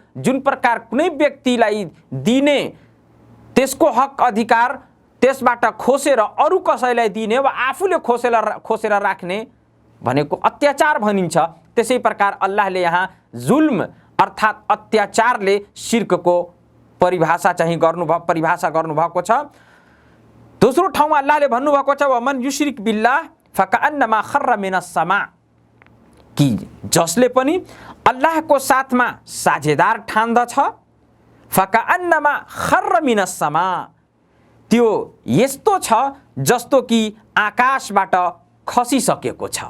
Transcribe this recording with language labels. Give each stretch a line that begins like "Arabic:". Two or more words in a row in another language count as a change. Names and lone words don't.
Nepali: जुन प्रकार कुनै व्यक्तिलाई दिने त्यसको हक अधिकार त्यसबाट खोसेर अरू कसैलाई दिने वा आफूले खोसेर राख्ने भनेको अत्याचार भनिन्छ। त्यसै प्रकार अल्लाहले यहाँ जुल्म अर्थात् अत्याचारले शिर्कको परिभाषा गर्नुभएको छ। दोस्रो ठाउँमा अल्लाहले भन्नुभएको छ
Arabic: ومن يشرك بالله فكأنما خر من السماء,
Nepali: कि जसले पनि अल्लाहको साथमा साझेदार ठान्दछ
Arabic: فكأنما خر من السماء,
Nepali: त्यो यस्तो छ जस्तो कि आकाशबाट खसिसकेको छ।